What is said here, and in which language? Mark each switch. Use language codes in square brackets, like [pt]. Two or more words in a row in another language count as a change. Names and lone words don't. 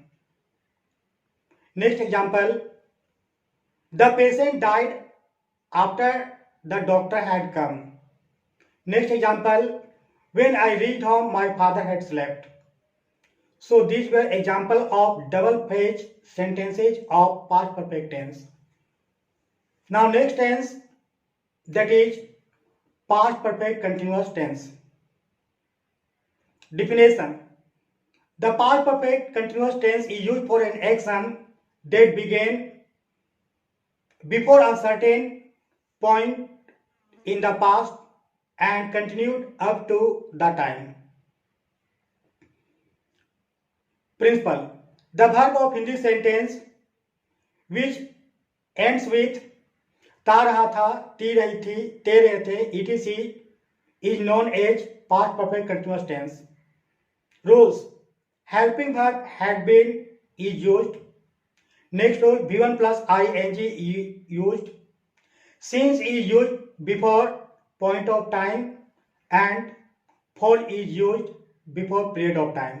[en] Next example: the patient died after the doctor had come. Next example: when I reached home, my father had slept. So these were examples of double phrase sentences of past perfect tense. Now next tense, that is past perfect continuous tense. Definition: the past perfect continuous tense is used for an action that began before a certain point in the past and continued up to the time. Principle: the verb of Hindi sentence which ends with [hi] था रहा था, ती रही थी, ते रहे थे, [en] etc. is known as past perfect continuous tense. Rules: helping verb had been is used. Next rule: V1 plus ing is used. Since is used before point of time and for is used before period of time.